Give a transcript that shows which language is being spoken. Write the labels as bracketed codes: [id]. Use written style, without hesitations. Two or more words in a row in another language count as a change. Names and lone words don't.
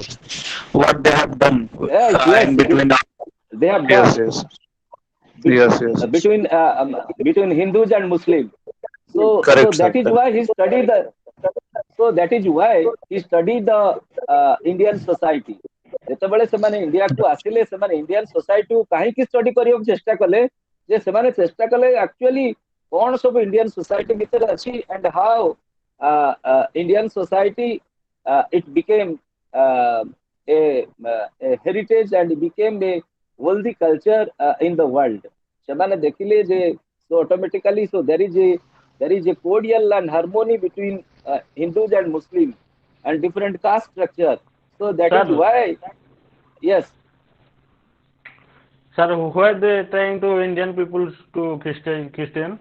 [en] What they have done Yes, in between. they have Yes, done yes, yes, yes, yes. between Hindus and Muslims. So Correct, sir. that is Correct. why he studied the so that is why he studied the Indian society. [or] ଯେତେବେଳେ ସେମାନେ ଇଣ୍ଡିଆକୁ ଆସିଲେ ସେମାନେ [en] Indian society [or] କାହିଁକି ଷ୍ଟଡି କରିବାକୁ ଚେଷ୍ଟା କଲେ ଯେ ସେମାନେ ଚେଷ୍ଟା କଲେ ଆକ୍ଚୁଆଲି କଣ ସବୁ [en] Indian society [or] ଭିତରେ ଅଛି [en] and how Indian society it became a heritage and became a worldly culture in the world. [or] ସେମାନେ ଦେଖିଲେ ଯେ [en] so automatically so there is a there is a cordial and harmony between Hindus and Muslims and different caste structure. So that is Sir, why, yes. sir, why they trying to Indian peoples to Christian?